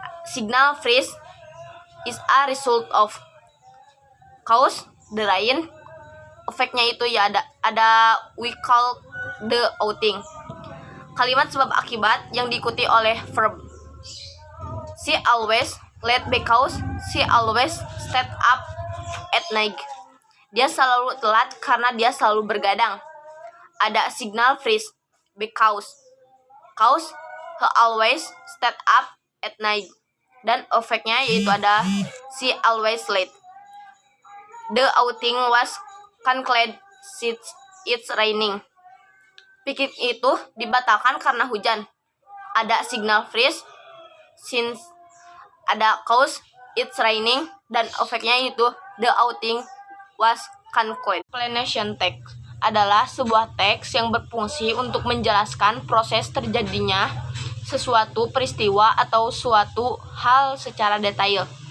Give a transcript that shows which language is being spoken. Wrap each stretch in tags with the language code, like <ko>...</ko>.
<en>Signal phrase is a result of. Cause the rain.</en> <id>Efeknya itu ya ada</id> <en>we call the outing.</en> <id>Kalimat sebab akibat yang diikuti oleh verb.</id> <en>She always late because she always stayed up at night.</en> <id>Dia selalu telat karena dia selalu bergadang. Ada</id> <en>signal phrase because. Cause he always stayed up at night.</en> <id>Dan efeknya yaitu ada</id> <en>she always late. The outing was canceled since it's raining.</en> <id>Piknik itu dibatalkan karena hujan.</id> <en>Ada signal phrase since,</en> <id>ada</id> <en>cause it's raining,</en> <id>dan efeknya itu</id> <en>the outing was canceled.</en> <id>Explanation text adalah sebuah teks yang berfungsi untuk menjelaskan proses terjadinya sesuatu peristiwa atau suatu hal secara detail.</id>